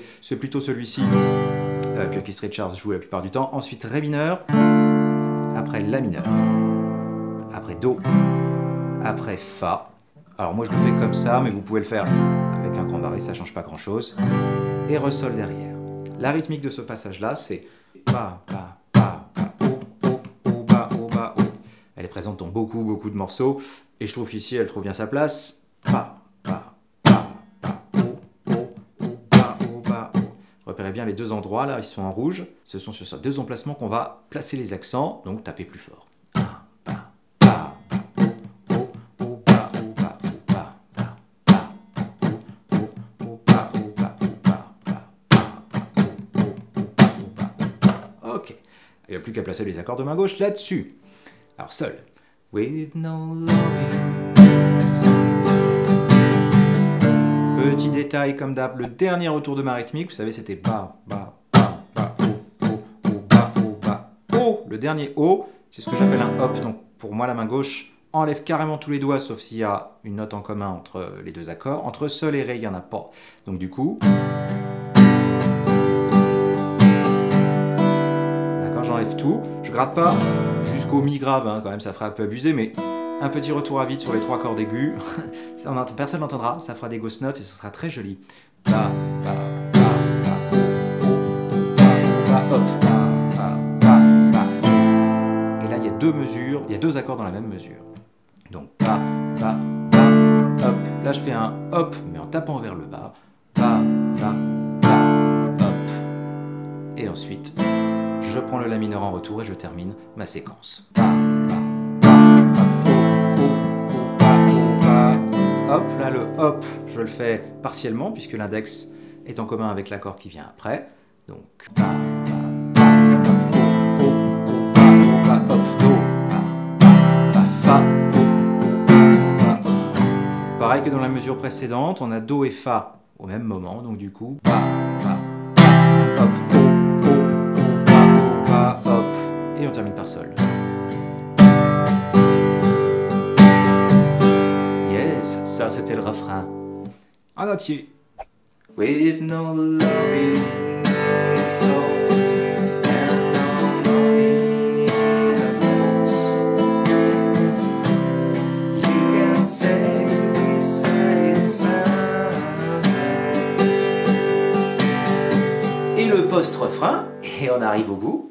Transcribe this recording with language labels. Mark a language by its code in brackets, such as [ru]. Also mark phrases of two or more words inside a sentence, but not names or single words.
[fr] C'est plutôt celui-ci que Keith Richards joue la plupart du temps. Ensuite, Ré mineur, après La mineur, après Do, après Fa. Alors moi je le fais comme ça, mais vous pouvez le faire avec un grand barré, ça ne change pas grand chose. Et Re Sol derrière. La rythmique de ce passage-là, c'est Ba, ba, ba, ba, oh, oh, oh, ba, oh, ba, oh. Elle est présente dans beaucoup de morceaux, et je trouve qu'ici elle trouve bien sa place. Ba, ba, ba, ba, oh, oh, oh, ba, oh, ba, oh. Repérez bien les deux endroits, là, ils sont en rouge. Ce sont sur ces deux emplacements qu'on va placer les accents, donc tapez plus fort. Ok, il n'y a plus qu'à placer les accords de main gauche là-dessus. Alors Sol. [en] With no loving. [fr] Petit détail comme d'hab, le dernier retour de ma rythmique, vous savez, c'était ba, ba, ba, ba, oh, oh, oh, ba, oh, ba, oh. Le dernier O, C'est ce que j'appelle un hop. Donc pour moi, la main gauche enlève carrément tous les doigts, sauf s'il y a une note en commun entre les deux accords. Entre sol et ré, il n'y en a pas. Donc du coup... D'accord, j'enlève tout. Je gratte pas jusqu'au mi grave, hein, quand même, ça ferait un peu abusé, mais un petit retour à vide sur les 3 cordes aigus. Personne n'entendra, ça fera des [en] ghost notes [fr] et ce sera très joli. Ba, ba, ba, ba, ba, hop, ba, ba, ba. Et là, il y a 2 mesures, il y a 2 accords dans la même mesure. Donc, ba, ba, ba, hop. Là, je fais un hop, mais en tapant vers le bas. Ba, ba, ba, hop. Et ensuite, je prends le la mineur en retour et je termine ma séquence. Ba, ba, ba, hop, oh, ba, oh, ba. Hop, là, le hop, je le fais partiellement, puisque l'index est en commun avec l'accord qui vient après. Donc, ba, ba, ba, hop, oh, oh, ba, oh, ba, hop, do, ba, ba, fa, pareil que dans la mesure précédente, on a Do et Fa au même moment, donc du coup, Ba, Ba, Ba, hop, O, O, O, Ba, O, Ba, hop, et on termine par Sol. Yes, ça c'était le refrain. En entier. [en] With no loving soul and no money in the books, you can say we satisfied. [fr] Et le post-refrain, et on arrive au bout.